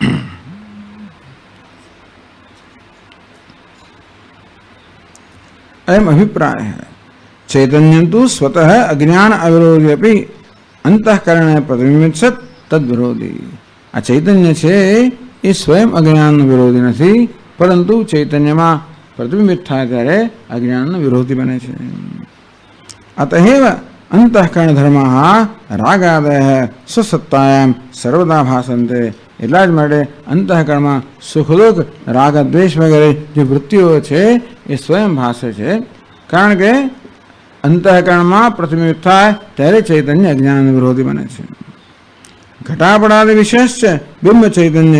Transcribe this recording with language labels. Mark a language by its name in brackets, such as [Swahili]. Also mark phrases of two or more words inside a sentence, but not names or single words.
[Sanskrit] એમ अभिप्राय चैतन्यम तु स्वतः अज्ञान अविरोधी अपी अंतःकरणे प्रतिबिंबित सत तद विरोधी. [Gujarati] આ ચૈતન્ય છે એ સ્વયં અજ્ઞાનનો વિરોધી નથી, પરંતુ ચૈતન્યમાં પ્રતિબિંબિત થાય ત્યારે અજ્ઞાનનો વિરોધી બને છે. [Sanskrit] અતએવ अंतःकरण धर्मः रागादयः स्वसत्तायां सर्वदा भासन्ते. [Gujarati] એટલા જ માટે અંતઃકરણમાં સુખદુઃખ રાગ દ્વેષ વગેરે જે વૃત્તિઓ છે એ સ્વયં ભાસે છે. કારણ કે અંતઃકરણમાં પ્રતિબિંબિત થાય ત્યારે ચૈતન્ય અજ્ઞાન વિરોધી બને છે. ઘટાપડાદિ વિશેષ છે બિંબ ચૈતન્ય.